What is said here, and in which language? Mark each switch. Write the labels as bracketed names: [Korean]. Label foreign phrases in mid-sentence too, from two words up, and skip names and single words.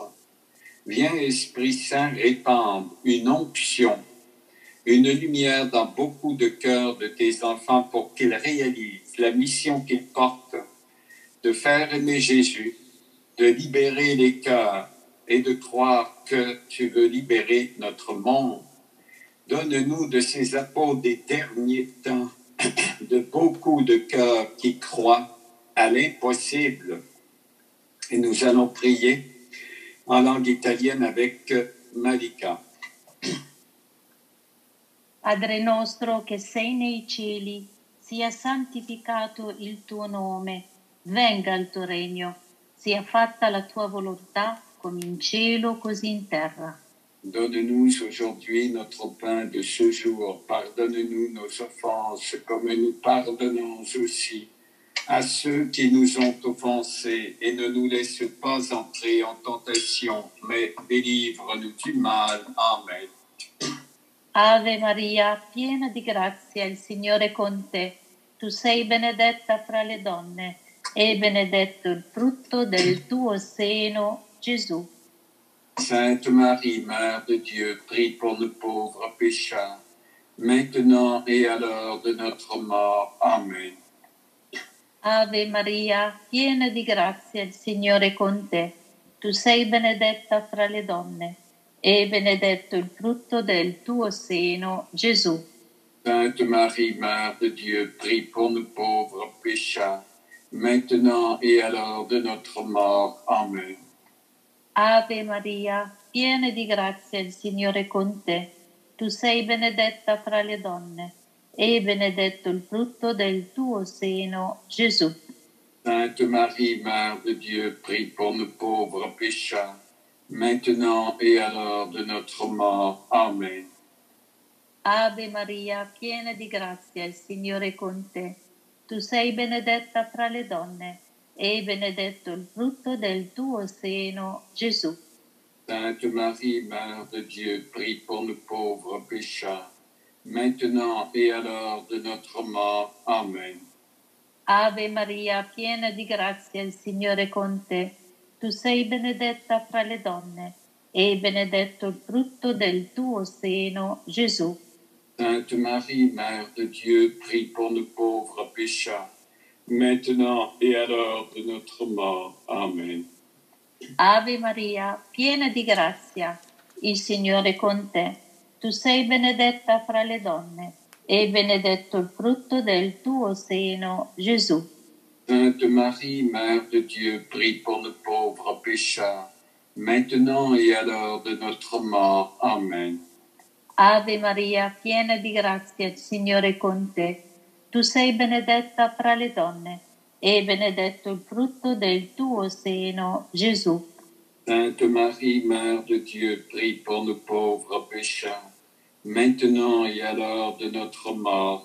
[French] Viens, Esprit Saint, répandre une onction, une lumière dans beaucoup de cœurs de tes enfants pour qu'ils réalisent la mission qu'ils portent, de faire aimer Jésus, de libérer les cœurs et de croire que tu veux libérer notre monde. Donne-nous de ces apôtres des derniers temps, de beaucoup de cœurs qui croient à l'impossible. Et nous allons prier en langue italienne avec Malika. [Italian] Padre nostro che sei nei cieli, sia santificato il tuo nome, venga il tuo regno, sia fatta la tua volontà come in cielo così in terra. [French] Donne-nous aujourd'hui notre pain de ce jour. Pardonne-nous nos offenses comme nous pardonnons aussi à ceux qui nous ont offensés et ne nous laisse pas entrer en tentation, mais délivre-nous du mal. Amen. [Italian] Ave Maria, piena di grazia, il Signore è con te. Tu sei benedetta fra le donne e benedetto il frutto del tuo seno, Gesù. [French] Sainte Marie, Mère de Dieu, prie pour nous pauvres pécheurs, maintenant et à l'heure de notre mort. Amen. [Italian] Ave Maria, piena di grazia, il Signore è con te. Tu sei benedetta fra le donne e benedetto il frutto del tuo seno, Gesù. [French] Sainte Marie, Mère de Dieu, prie pour nous pauvres pécheurs, maintenant et à l'heure de notre mort. Amen. [Italian] Ave Maria, piena di grazia, il Signore è con te. Tu sei benedetta fra le donne e benedetto il frutto del tuo seno, Gesù. [French] Sainte Marie, Mère de Dieu, prie pour nous pauvres pécheurs, maintenant et à l'heure de notre mort. Amen. [Italian] Ave Maria, piena di grazia, il Signore è con te. Tu sei benedetta fra le donne e benedetto il frutto del tuo seno, Gesù. [French] Sainte Marie, Mère de Dieu, prie pour nous pauvres pécheurs, maintenant et à l'heure de notre mort. Amen. [Italian] Ave Maria, piena di grazia, il Signore è con te. Tu sei benedetta fra le donne e benedetto il frutto del tuo seno, Gesù. [French] Sainte Marie, Mère de Dieu, prie pour nous pauvres pécheurs, maintenant et à l'heure de notre mort. Amen. [Italian] Ave Maria, piena di grazia, il Signore è con te. Tu sei benedetta fra le donne e benedetto il frutto del tuo seno, Gesù. [French] Sainte Marie, Mère de Dieu, prie pour nous pauvres pécheurs, maintenant et à l'heure de notre mort. Amen. [Italian] Ave Maria, piena di grazia, il Signore è con te. Tu sei benedetta fra le donne e benedetto il frutto del tuo seno, Gesù. [French] Sainte Marie, Mère de Dieu, prie pour nous pauvres pécheurs, maintenant et à l'heure de notre mort.